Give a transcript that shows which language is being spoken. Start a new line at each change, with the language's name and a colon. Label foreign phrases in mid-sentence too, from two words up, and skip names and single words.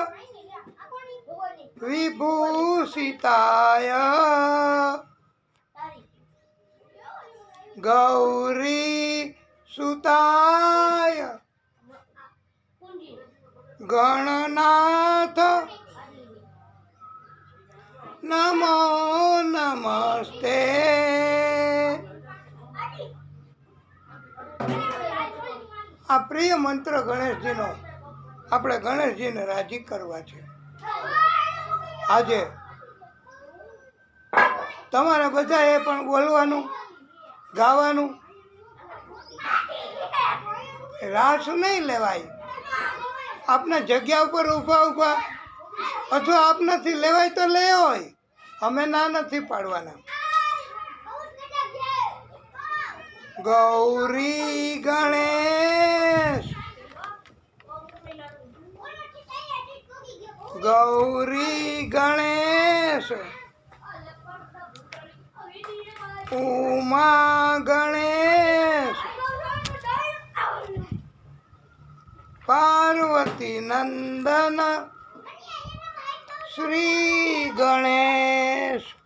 Sanskrit: विभूषिताय गौरी सुताय गणनाथ नमो नमस्ते।
Gujarati: આ પ્રિય મંત્ર ગણેશજી નો આપણે ગણેશજીને રાજી કરવા છે। આજે તમારે બધાએ પણ બોલવાનું ગાવાનું, રાસ નહીં લેવાય। આપને જગ્યા ઉપર ઊભા ઊભા અથવા આપનાથી લેવાય તો લે હોય, અમે ના નથી પાડવાના।
Hindi: ગૌરી ગણેશ गौरी गणेश उमा गणेश पार्वती नंदन श्री गणेश